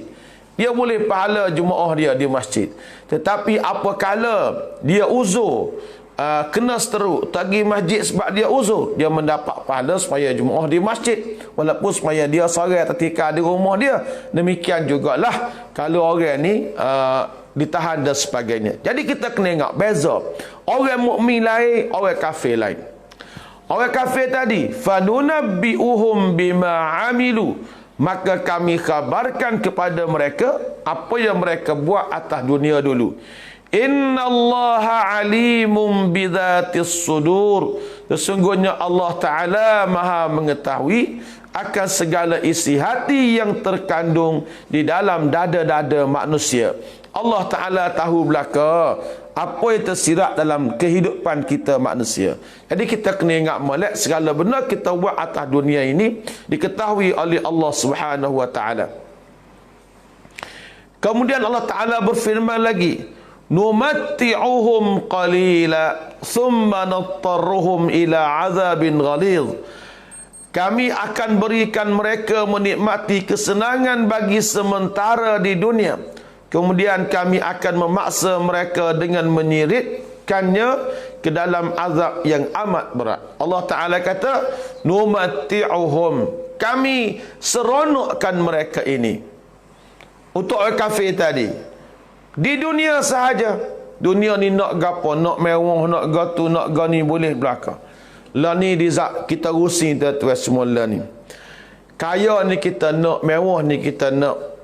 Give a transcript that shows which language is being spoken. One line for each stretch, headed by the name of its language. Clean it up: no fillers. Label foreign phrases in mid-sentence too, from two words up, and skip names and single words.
Malay: Dia boleh pahala jemaah dia di masjid. Tetapi apakala dia uzur, kena seteruk tak pergi masjid sebab dia uzur, dia mendapat pahala supaya jemaah di masjid, walaupun supaya dia seorang ketika di rumah dia. Demikian jugalah kalau orang ni ditahan dan sebagainya. Jadi kita kena ingat beza orang mukmin lain, orang kafir lain. Orang kafir tadi,
Arabic: فننبئهم بما عملوا,
Malay: maka kami khabarkan kepada mereka apa yang mereka buat atas dunia dulu.
Arabic: إن الله عليم بذات الصدور.
Malay: Sesungguhnya Allah Ta'ala maha mengetahui akan segala isi hati yang terkandung di dalam dada-dada manusia. Allah Ta'ala tahu belaka apa yang tersirat dalam kehidupan kita manusia. Jadi kita kena ingat molek segala benda kita buat atas dunia ini diketahui oleh Allah
Arabic: سبحانه وتعالى.
Malay: Kemudian Allah Ta'ala berfirman lagi,
Arabic: نمتعهم قليلا ثم نضطرهم إلى عذاب غليظ.
Malay: Kami akan berikan mereka menikmati kesenangan bagi sementara di dunia, kemudian kami akan memaksa mereka dengan menyiritkannya ke dalam azab yang amat berat. Allah Ta'ala kata numatti'uhum, kami seronokkan mereka ini. Untuk orang kafir tadi di dunia sahaja. Dunia ni nak gapo, nak mewah, nak gatu, nak gani, boleh belaka. Lah ni kita rusing tuan-tuan semula ni. Kaya ni kita nak, mewah ni kita nak.